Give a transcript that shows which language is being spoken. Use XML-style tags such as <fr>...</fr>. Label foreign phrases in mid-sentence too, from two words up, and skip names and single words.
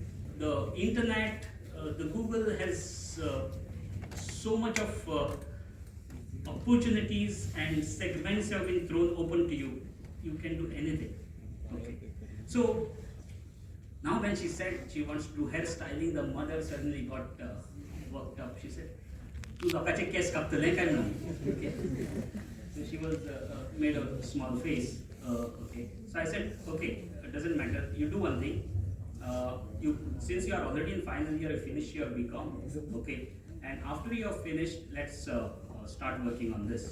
<en>The internet, the Google has so much of opportunities and segments have been thrown open to you. You can do anything. Okay. So now when she said she wants to do hairstyling, the mother suddenly got worked up. She said,</en> <kok>"तू लोकाचे केस कापतले कां नो?" Okay.</kok> <en>So she was made a small face. Okay. So I said, okay, it doesn't matter. You do one thing. Since you are already in final year, you finish your BCom. Okay. And after you have finished, let's start working on this.</en>